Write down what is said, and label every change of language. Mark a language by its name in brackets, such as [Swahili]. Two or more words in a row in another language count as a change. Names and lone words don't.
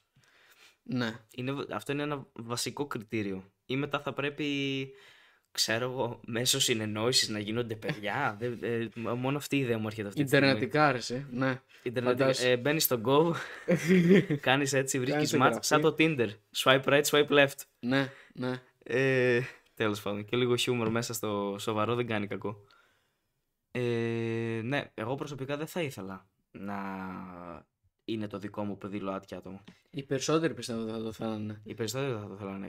[Greek] Ναι. Αυτό είναι ένα βασικό κριτήριο. Ή μετά θα πρέπει, ξέρω εγώ, μέσω συνεννόησης να γίνονται παιδιά. Μόνο αυτή η ιδέα μου έρχεται αυτή τη στιγμή. Ιντερνετικά άρεσε, ναι. Μπαίνεις στο Go, κάνεις έτσι, βρίσκεις match, σαν το Tinder. [English] Swipe right, swipe left. [Greek] Ναι. Τέλος πάντων, και λίγο χιούμορ μέσα στο σοβαρό δεν κάνει κακό. Ναι, εγώ προσωπικά δεν θα ήθελα να είναι το δικό μου παιδί ΛΟΑΤΚΙ άτομο. Οι περισσότεροι πιστεύω δεν θα το θέλανε. Οι περισσότεροι δεν θα το θέλανε.